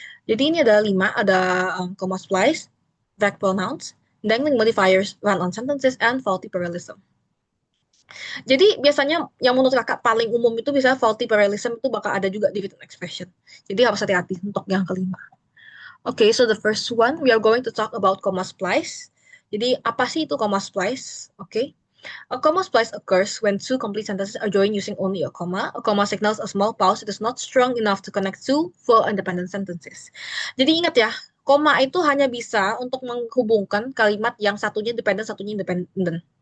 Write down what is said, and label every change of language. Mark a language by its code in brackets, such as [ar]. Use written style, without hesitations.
[id] Jadi ini ada 5, ada [en] comma splice, vague pronouns, dangling modifiers, run-on sentences, and faulty parallelism. [id] Jadi biasanya yang menurut kakak paling umum itu bisa faulty parallelism itu bakal ada juga di written expression. Jadi harus hati-hati untuk yang kelima. [en] Okay, so the first one we are going to talk about comma splice. [id] Jadi apa sih itu [en] comma splice? Okay. A comma splice occurs when two complete sentences are joined using only a comma. A comma signals a small pause. It is not strong enough to connect two full independent sentences. [id] Jadi ingat ya, koma itu hanya bisa untuk menghubungkan kalimat yang satunya dependent, satunya independent.